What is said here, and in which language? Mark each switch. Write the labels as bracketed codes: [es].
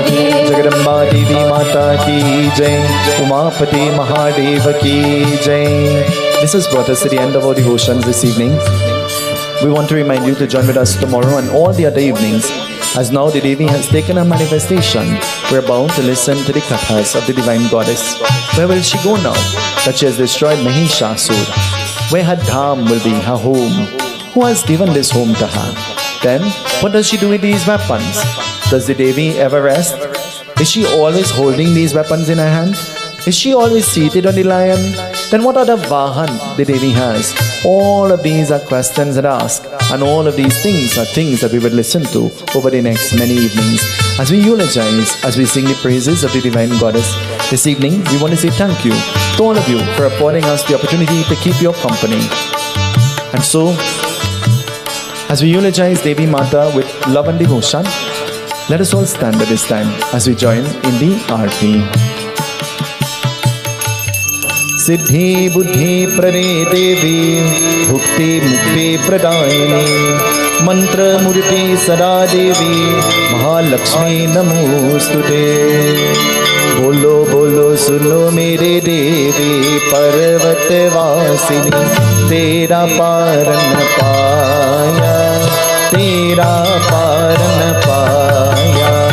[hi] जगदम्बा देवी माता की जय, उमापति महादेव की जय। [en] This has brought us to the end of our devotions this evening. We want to remind you to join with us tomorrow and all the other evenings, as now the Devi has taken her manifestation. We're bound to listen to the kathas of the divine goddess. Where will she go now that she has destroyed Mahishasura? Where her dham will be, her home? Who has given this home to her? Then, what does she do with these weapons? Does the Devi ever rest? Is she always holding these weapons in her hand? Is she always seated on the lion? Then what other vahan the Devi has? All of these are questions that are asked, and all of these things are things that we would listen to over the next many evenings. As we eulogize, as we sing the praises of the Divine Goddess, this evening we want to say thank you to all of you for affording us the opportunity to keep your company. And so, as we eulogize Devi Mata with love and devotion, let us all stand at this time as we join in the Aarti. [sa] सिद्धि बुद्धि प्रदे देवी भुक्ति मुक्ति प्रदायिनी मंत्र मूर्ति सदा देवी महालक्ष्मी नमोस्तुते। [hi] बोलो बोलो सुनो मेरे देवी पर्वत वासिनी तेरा पार न पाया, तेरा पार न पाया।